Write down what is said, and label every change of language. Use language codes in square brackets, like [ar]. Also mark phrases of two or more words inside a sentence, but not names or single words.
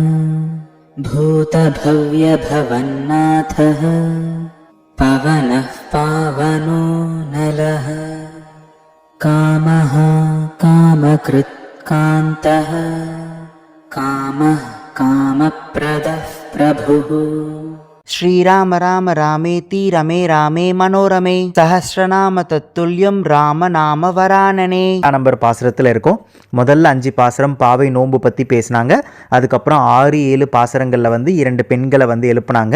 [sa] भूतभव्यभवन्नाथः पवनः पावनो नलः कामः कामकृत् कान्तः कामः कामप्रदः प्रभुः. श्रीराम राम रामेति रमे रामे मनोरमे सहस्रनाम तत्तुल्यं राम नाम वरानने. [ta] நம்பர் பாசுரத்தில் இருக்கும். முதல்ல 5 பாசுரம் பாவை நோன்பு பற்றி பேசினாங்க. அதுக்கப்புறம் 6, 7 பாசுரங்களில் வந்து 2 பெண்களை வந்து எழுப்புனாங்க.